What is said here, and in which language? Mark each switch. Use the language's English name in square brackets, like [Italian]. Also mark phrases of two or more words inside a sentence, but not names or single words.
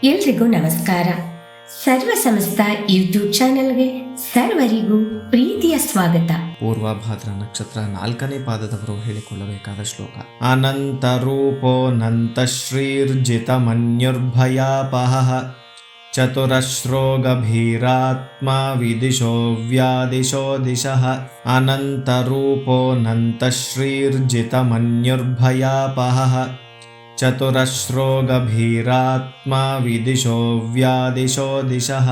[Kannada] ಎಲ್ರಿಗೂ ನಮಸ್ಕಾರ. ಸರ್ವ ಸಮಸ್ತ ಯೂಟ್ಯೂಬ್ ಚಾನೆಲ್ಗೆ ಸರ್ವರಿಗೂ ಪ್ರೀತಿಯ ಸ್ವಾಗತ. ಪೂರ್ವಭಾದ್ರ ನಕ್ಷತ್ರ 4ನೇ ಪಾದದವರು ಹೇಳಿಕೊಳ್ಳಬೇಕಾದ ಶ್ಲೋಕ. [Sanskrit] ಅನಂತ ರೂಪೋನಂತ ಶ್ರೀರ್ಜಿತ ಮನ್ಯುರ್ಭಯಾಪಹಃ ಚತುರಶ್ರೋ ಗಭೀರಾತ್ಮ ವಿದಿಶೋ ವ್ಯಾದಿಶೋ ದಿಶಃ. ಅನಂತ ರೂಪೋನಂತ ಶ್ರೀರ್ಜಿತ ಮನ್ಯುರ್ಭಯಾಪಹಃ ಚತುರಶ್ರೋ ಗಭೀರಾತ್ಮ ವಿದಿಶೋ ವ್ಯಾದಿಶೋ ದಿಶಃ.